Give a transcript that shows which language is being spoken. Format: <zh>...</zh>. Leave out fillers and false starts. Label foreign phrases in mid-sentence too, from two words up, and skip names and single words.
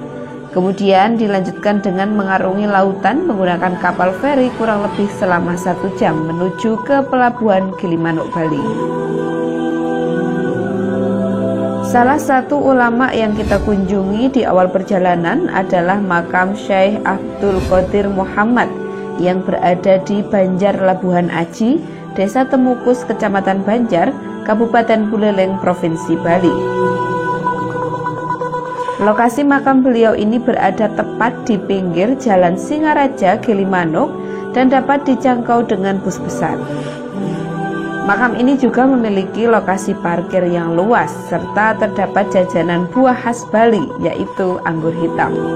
<id>Kemudian dilanjutkan dengan mengarungi lautan menggunakan kapal feri kurang lebih selama 1 jam menuju ke Pelabuhan Gilimanuk, Bali. Salah satu ulama yang kita kunjungi di awal perjalanan adalah makam Syekh Abdul Qadir Muhammad yang berada di Banjar Labuhan Aji, Desa Temukus, Kecamatan Banjar, Kabupaten Buleleng, Provinsi Bali. Lokasi makam beliau ini berada tepat di pinggir Jalan Singaraja, Gilimanuk dan dapat dijangkau dengan bus besar. Makam ini juga memiliki lokasi parkir yang luas serta terdapat jajanan buah khas Bali yaitu anggur hitam.</id>